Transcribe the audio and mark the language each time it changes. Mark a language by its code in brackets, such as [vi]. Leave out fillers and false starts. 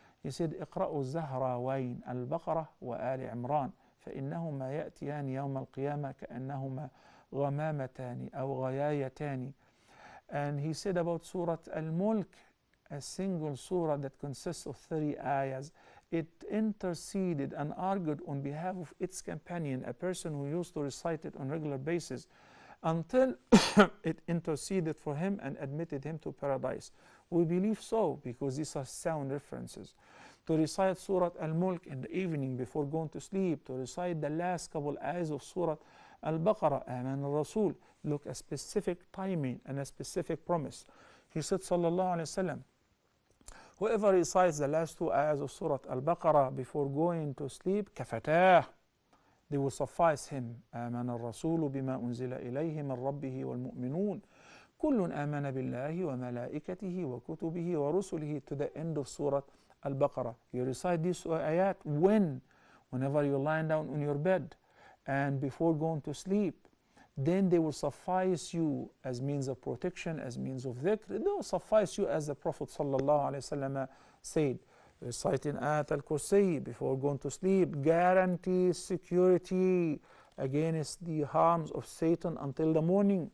[en] He said [ar] اقرأوا الزهراوين البقرة وآل عمران فإنهما يأتيان يوم القيامة كأنهما غمامتان أو غيايتان. [en] And he said about Surah Al-Mulk, a single surah that consists of 30 ayahs, it interceded and argued on behalf of its companion, a person who used to recite it on a regular basis, until it interceded for him and admitted him to paradise. We believe so because these are sound references. To recite Surah Al-Mulk in the evening before going to sleep, to recite the last couple ayahs of Surah Al-Baqarah, Aman al-Rasul, look a specific timing and a specific promise. He said, sallallahu alayhi wa sallam, whoever recites the last two ayahs of Surah Al-Baqarah before going to sleep, kafatah, they will suffice him. [ar] آمن الرسول بما أنزل إليه من ربه والمؤمنون كل آمن بالله وملائكته وكتبه ورسله, [en] to the end of Surah Al-Baqarah. You recite these ayat whenever you're lying down on your bed and before going to sleep. Then they will suffice you as means of protection, as means of dhikr. They will suffice you, as the Prophet ﷺ said. Reciting Ayat al-Kursi before going to sleep guarantees security against the harms of Satan until the morning.